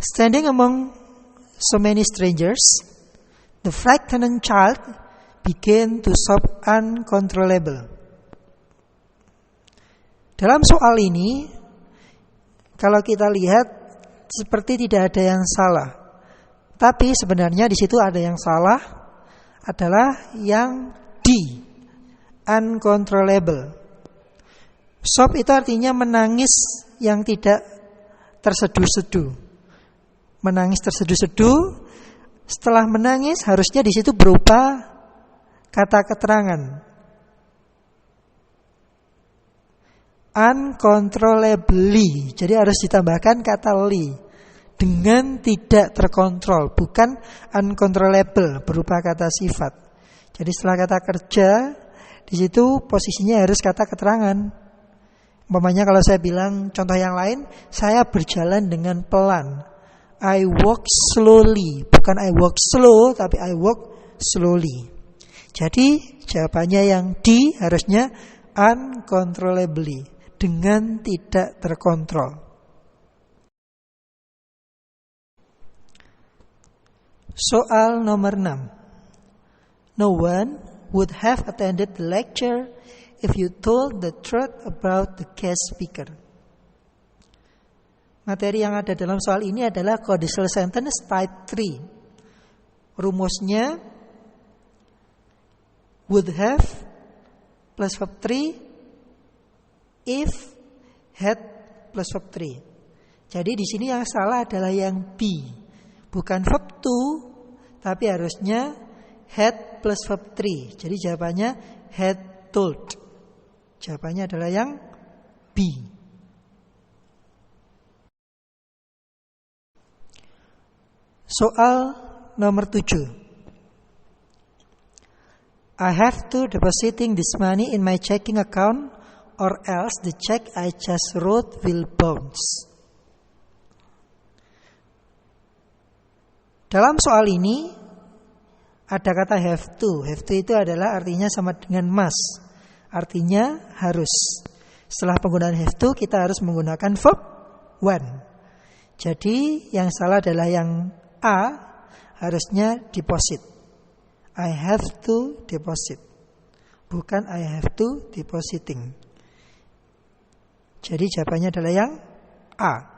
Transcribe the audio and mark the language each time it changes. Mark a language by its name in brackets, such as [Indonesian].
[English] Standing among so many strangers, the frightened child began to sob uncontrollable. [Indonesian] Dalam soal ini, kalau kita lihat seperti tidak ada yang salah. Tapi sebenarnya di situ ada yang salah, adalah yang D, uncontrollable. Sob itu artinya menangis yang tidak terseduh-seduh. Menangis terseduh-seduh, setelah menangis harusnya di situ berupa kata keterangan. Uncontrollably, jadi harus ditambahkan kata li, dengan tidak terkontrol, bukan uncontrollable berupa kata sifat. Jadi setelah kata kerja, di situ posisinya harus kata keterangan. Umpamanya kalau saya bilang contoh yang lain, saya berjalan dengan pelan. [English] I walk slowly, bukan I walk slow, tapi I walk slowly. [Indonesian] Jadi jawabannya yang D harusnya uncontrollably, dengan tidak terkontrol. Soal nomor 6. [English] No one would have attended the lecture if you told the truth about the guest speaker. [Indonesian] Materi yang ada dalam soal ini adalah conditional sentence type 3. [English] Rumusnya would have plus verb 3 if had plus verb 3. [Indonesian] Jadi di sini yang salah adalah yang B, bukan verb to, tapi harusnya [English] had plus verb 3. [Indonesian] Jadi jawabannya [English] had told. [Indonesian] Jawabannya adalah yang B. Soal nomor 7. [English] I have to depositing this money in my checking account or else the check I just wrote will bounce. [Indonesian] Dalam soal ini ada kata have to. Have to itu adalah artinya sama dengan must. Artinya harus. Setelah penggunaan have to kita harus menggunakan verb one. Jadi yang salah adalah yang A, harusnya deposit. [English] I have to deposit, [Indonesian] bukan [English] I have to depositing. [Indonesian] Jadi jawabannya adalah yang A.